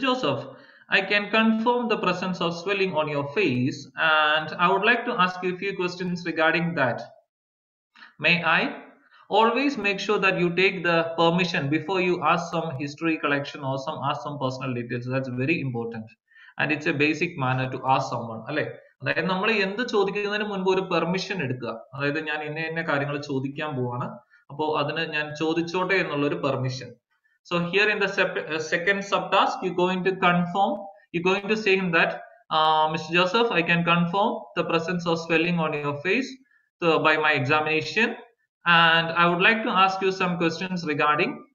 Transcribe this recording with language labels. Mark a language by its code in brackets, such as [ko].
[en] Joseph, I can confirm the presence of swelling on your face, and I would like to ask you a few questions regarding that. May I? Always make sure that you take the permission before you ask some history collection or ask some personal details. That's very important, and it's a basic manner to ask someone. [ml] അല്ലെ, അതായത് നമ്മൾ എന്ത് ചോദിക്കുന്നതിന് മുൻപ് ഒരു permission എടുക്കുക. അതായത് ഞാൻ ഇന്ന കാര്യങ്ങൾ ചോദിക്കാൻ പോവാണ്, അപ്പോൾ അതിന് ഞാൻ ചോദിച്ചോട്ടെ എന്നുള്ള ഒരു permission. [en] So here in the second subtask, you're going to confirm. You're going to say him that, Mr. Joseph, I can confirm the presence of swelling on your face by my examination, and I would like to ask you some questions regarding